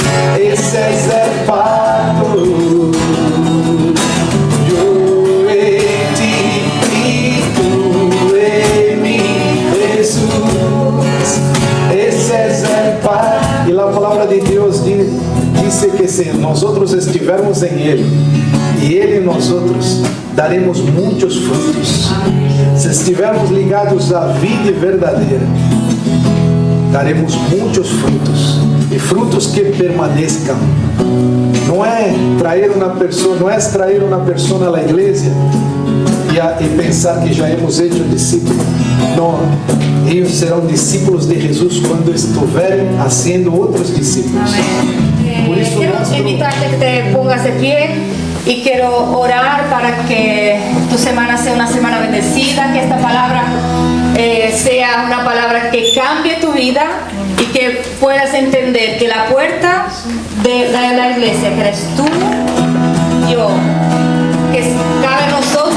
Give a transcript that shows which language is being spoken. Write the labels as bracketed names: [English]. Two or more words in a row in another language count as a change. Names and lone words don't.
[Spanish] Ese es el pacto. Yo en ti y tú en mí, Jesús. Ese es el pacto. Y la palabra de Dios dice que si nosotros estivermos en Él y Él en nosotros, daremos [Portuguese] muitos frutos. Se estivermos ligados à vida verdadeira, daremos muitos frutos, e frutos que permaneçam. Não é trazer uma pessoa à igreja e pensar que já [Spanish] hemos hecho discípulos. [Portuguese] Não, eles serão discípulos de Jesus quando estiverem fazendo outros discípulos. Por isso, [Spanish] quiero invitarte a que te pongas de pie y quiero orar para que tu semana sea una semana bendecida, que esta palabra sea una palabra que cambie tu vida y que puedas entender que la puerta de la iglesia, que eres tú, yo, que cabe a nosotros abrirla.